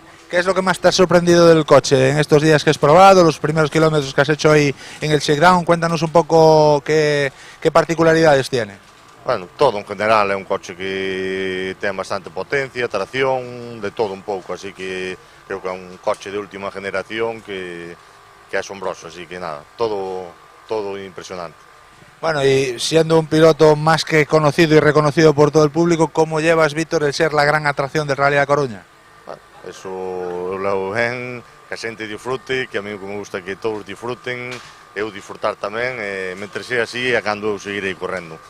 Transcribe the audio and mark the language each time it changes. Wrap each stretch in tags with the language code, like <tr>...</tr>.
<es>¿Qué es lo que más te ha sorprendido del coche en estos días que has probado, los primeros kilómetros que has hecho hoy en el shakedown? Cuéntanos un poco qué particularidades tiene.</es> <gl>Bueno, todo en general é un coche que ten bastante potencia, tracción, de todo un pouco, así que creo que é un coche de última generación que é asombroso, así que nada, todo impresionante.</gl> <es>Bueno, y siendo un piloto más que conocido y reconocido por todo el público, ¿cómo llevas, Víctor, el ser la gran atracción del Rally da Coruña?</es> <gl>Bueno,</gl> <es>eso lo ven,</es> <gl>que a xente disfrute, que a mí me gusta que todos disfruten, eu disfrutar tamén, mentre sea así é cando eu seguirei correndo.</gl>